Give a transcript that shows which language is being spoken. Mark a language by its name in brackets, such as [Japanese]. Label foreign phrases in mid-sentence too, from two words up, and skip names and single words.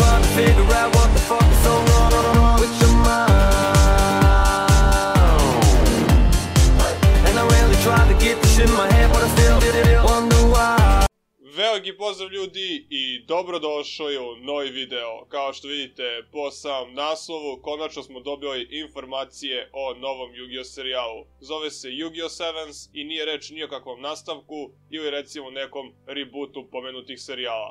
[English] figure out what the fuck is so wrong with your mind. And I really try to get this shit in my head, but I still wonder why. [Serbian] Veliki pozdrav ljudi i dobrodošli u novi video. Kao što vidite po samom naslovu, konačno smo dobili informacije o novom Yu-Gi-Oh serijalu. Zove se Yu-Gi-Oh Sevens i nije reč ni o kakvom nastavku ili recimo nekom rebootu pomenutih serijala.